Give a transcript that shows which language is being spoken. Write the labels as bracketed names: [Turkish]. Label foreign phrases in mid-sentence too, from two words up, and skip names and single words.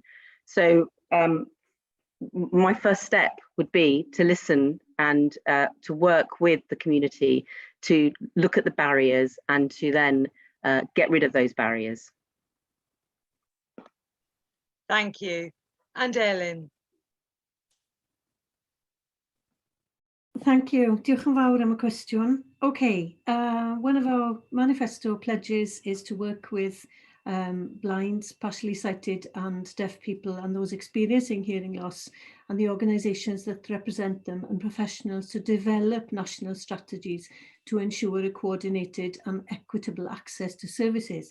[English] So my first step would be to listen and to work with the community to look at the barriers and to then get rid of those barriers. Thank you. And Elin? Thank you. [Welsh] Diolch yn fawr am y cwestiwn. [English] Okay, one of our manifesto pledges is to work with blind, partially sighted and deaf people and those experiencing hearing loss and the organisations that represent them and professionals to develop national strategies to ensure a coordinated and equitable access to services.